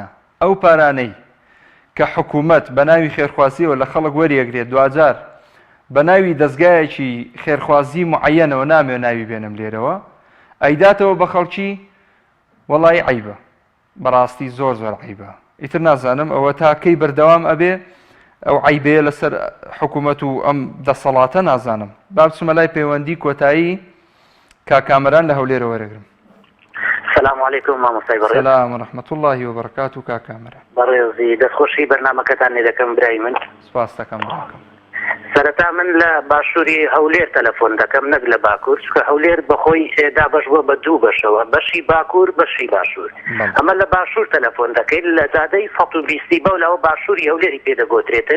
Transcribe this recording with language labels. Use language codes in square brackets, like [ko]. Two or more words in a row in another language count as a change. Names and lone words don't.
[ckb] ئەو پارانەی کە حکوومەت بە ناوی خێرخوازیەوە لە خەڵک وەریەگرێت دوجار بە ناوی دەستگایەکی خێرخوازی معەنەوە نامێ ناوی بێنم لێرەوە ئەیداتەوە بە خەڵکی، وەڵی عیبە، بەڕاستی زۆر زۆر عیبە. ئیتر نازانم ئەوە تا کەی بەردەوام ئەبێ ئەو عیبەیە لەسەر حکوومەت و ئەم دەسەڵاتە نازانم. با بچمە لای پەیوەندی کۆتایی کاکامەران لە هەولێرە وەرەگرم. [ar] السلام عليكم [ckb] مامۆستای بەڕێز. [ar] سلام ورحمة الله وبركاته کاکامەران. [ckb] بەڕێزی دەستخۆشی بەرنامەکەتان لێ دەکەم برای من. سپاس دەکەم براکەم. سەرەتا من لە باشووری هەولێر تەلەفۆن دەکەم نەک لە باکوور، چونکە هەولێر بەخۆی دابەش بووە بە دوو بەشەوە، بەشی باکوور بەشی باشوور. ئەمە لە باشوور تەلەفۆن دەکەین لە زادەی 120 بەولەوە باشووری هەولێری پێدەگۆترێتن.